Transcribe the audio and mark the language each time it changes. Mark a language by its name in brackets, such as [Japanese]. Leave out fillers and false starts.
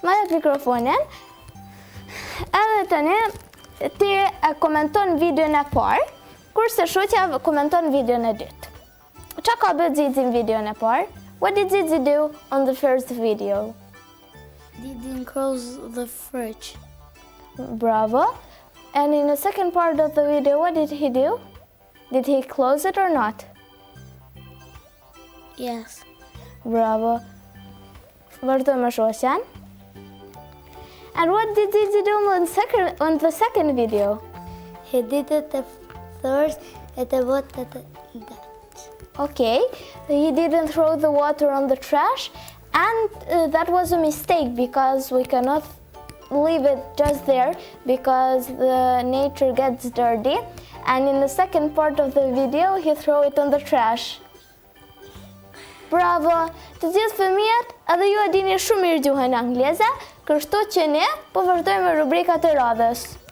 [Albanian] Mikrofonin, edhe tani ti e komenton videon e parë, kurse shoqja komenton videon e dytë. Qa ka bërë Xixi në videon e parë? [English] What did Zizi do on the first video? Didn't close the fridge. Bravo. And in the second part of the video, what did he do? Did he close it or not? Yes. [Albanian] Bravo. Vazhdojmë shoqen. [English] And what did Zizi do on the second video? He did it the first at the water. Okay, he didn't throw the water on the trash, and that was a mistake because we cannot leave it just there because the nature gets dirty. And in the second part of the video, he threw it on the trash. Bravo! [Albanian] Të gjithë fëmijët, edhe ju e dini shumë mirë gjuhën angleze, kështu që ne po vazhdojmë me rubrikat e radhës.